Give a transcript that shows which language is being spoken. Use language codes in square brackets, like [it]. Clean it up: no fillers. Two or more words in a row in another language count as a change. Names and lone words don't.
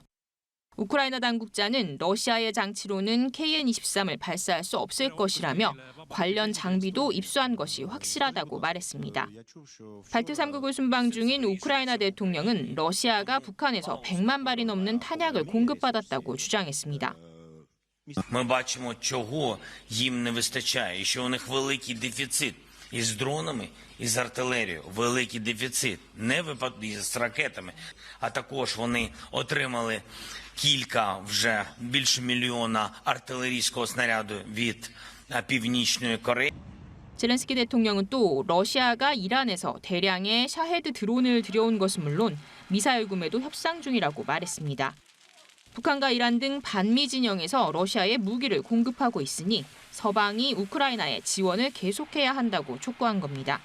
[ko] 우크라이나 당국자는 러시아의 장치로는 KN-23을 발사할 수 없을 것이라며 관련 장비도 입수한 것이 확실하다고 말했습니다. 발트 3국을 순방 중인 우크라이나 대통령은 러시아가 북한에서 100만 발이 넘는 탄약을 공급받았다고 주장했습니다. [uk] Ми бачимо, чого їм не вистачає, і що у них великий дефіцит із дронами, із артилерією, великий дефіцит, не з ракетами, а також вони отримали кілька, вже більше мільйона артилерійського снаряду від Північної Кореї. [ko] 젤렌스키 대통령은 또 러시아가 이란에서 대량의 샤헤드 드론을 들여온 것은 물론 미사일 구매도 협상 중이라고 말했습니다. 북한과 이란 등 반미 진영에서 러시아에 무기를 공급하고 있으니 서방이 우크라이나에 지원을 계속해야 한다고 촉구한 겁니다.